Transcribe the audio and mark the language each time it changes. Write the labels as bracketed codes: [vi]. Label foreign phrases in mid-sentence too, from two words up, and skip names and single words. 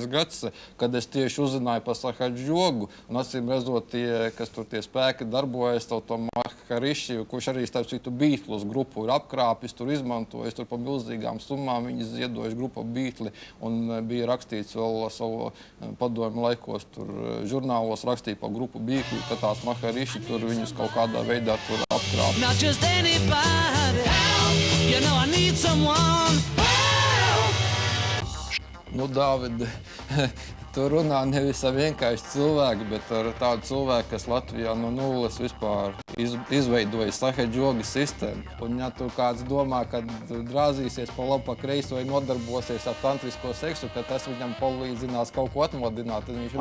[lv] gads, kad es tieši uzzināju par Sahadžogu, un acīm redzot, kas tur tie spēki darbojas, to Mahariši, kurš arī starp citu Beatles grupu ir apkrāpis, tur izmantojis, tur pa milzīgām summām viņi ziedojuši grupa Beatli, un bija rakstīts vēl savu padomu laikos, tur žurnālos rakstīja par grupu Beatli, ka tās Mahariši tur viņus kaut kādā veidā tur apkrāp. [en] Not just anybody help, you know I need someone help. [lv] Dāvid, tu runā nevis ar vienkārši cilvēku, bet ar tādu cilvēku, kas Latvijā no nulles vispār izveidoja Sahadžoga sistēmu. Un ja tur kāds domā, ka drāzīsies pa labu, pa kreisu vai nodarbosies ar tantrisko seksu, ka tas viņam palīdzinās kaut ko atmodināt, tad viņš